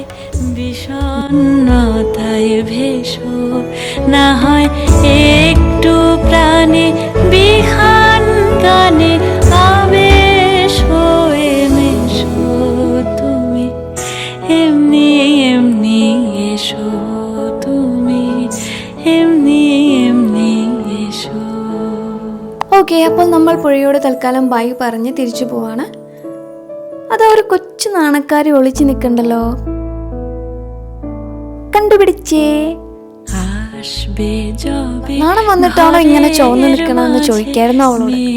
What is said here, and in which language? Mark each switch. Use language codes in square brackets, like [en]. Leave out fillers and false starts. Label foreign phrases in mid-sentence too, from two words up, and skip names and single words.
[bn] বিষণ্ণতায় ভেসো না হয় একটু প্রাণে বিহান গানে আবেশ হয়ে মেশো তুমি এমনি এমনি এসো তুমি এমনি এমনি এসো. [ml] ഓക്കെ, അപ്പോൾ നമ്മൾ പുഴയോട് തൽക്കാലം ബൈ പറഞ്ഞ് തിരിച്ചു പോവാണ്. അതാ ഒരു കൊച്ചു നാണക്കാരി ഒളിച്ചു നിൽക്കണ്ടല്ലോ. കണ്ടുപിടിച്ചേ. നാണം വന്നിട്ടാണോ ഇങ്ങനെ ചോന്ന് നിൽക്കണമെന്ന് ചോദിക്കായിരുന്നു അവളോട്.